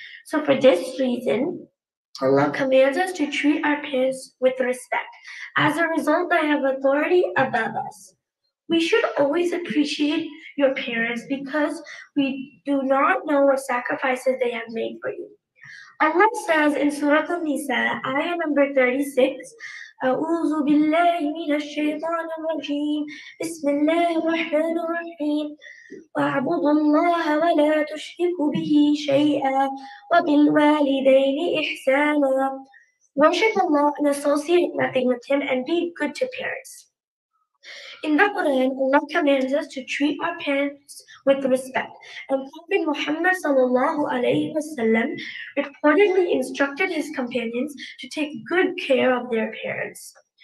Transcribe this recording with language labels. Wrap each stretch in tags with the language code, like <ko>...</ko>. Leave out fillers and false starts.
<en>So for this reason, Allah commands us to treat our parents with respect. As a result, they have authority above us. We should always appreciate your parents because we do not know what sacrifices they have made for you. Allah says in Surah An-Nisa, ayah number 36,</en> <ar>أعوذ بالله من الشيطان الرجيم بسم الله الرحمن الرحيم واعبدوا الله ولا تشركوا به شيئا وبالوالدين إحسانا.</ar> <en>Worship Allah and associate nothing with Him and be good to parents. In the Quran, Allah commands us to treat our parents with respect. And Prophet Muhammad ﷺ reportedly instructed his companions to take good care of their parents.</en>